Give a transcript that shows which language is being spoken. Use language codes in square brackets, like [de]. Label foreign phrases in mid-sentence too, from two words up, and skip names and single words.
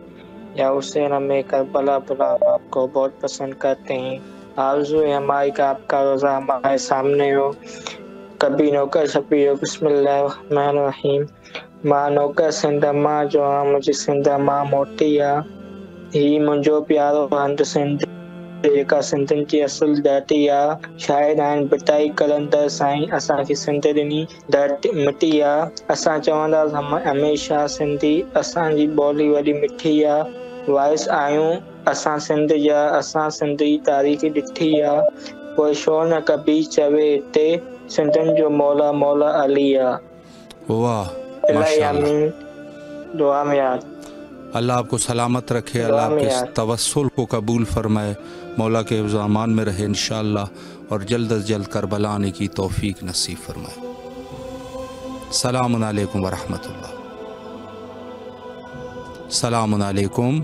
[ur] یا حسین ہمیں کربلا بلا، آپ کو بہت پسند کرتے ہیں، آرزو ہے ہماری کہ آپ کا روزہ ہمارے سامنے ہو، کبھی نوکر چھپی ہو۔ [ar] بسم اللہ الرحمن الرحیم، [sd] ماں نوکر سندھ ماں جو مجھے سندھ ماں موٹیا، ہی منجو پیارو ہند سندھ जेका सिंधियुनि जी असुल धरती आहे، शाइर आहिनि बिटाई कलंदर साईं असांखे सिंध ॾिनी धरती मिटी आहे, असां चवंदासीं हमेशह सिंधी असांजी ॿोली वॾी मिठी आहे, वाइस आहियूं असां सिंध जा, असां सिंधी तारीख़ ॾिठी आहे, पोइ छो न कबीर चवे हिते सिंधियुनि जो मौला मौला अली आहे। वाह इलाही आमीन। दुआ में याद। [ur] اللہ آپ کو سلامت رکھے، اللہ آپ کے توسل کو قبول فرمائے، مولا کے حفظ و امان میں رہے انشاءاللہ، اور جلد از جلد کربلا آنے کی توفیق نصیب فرمائے۔ [ar] السلام علیکم ورحمۃ اللہ۔ السلام علیکم۔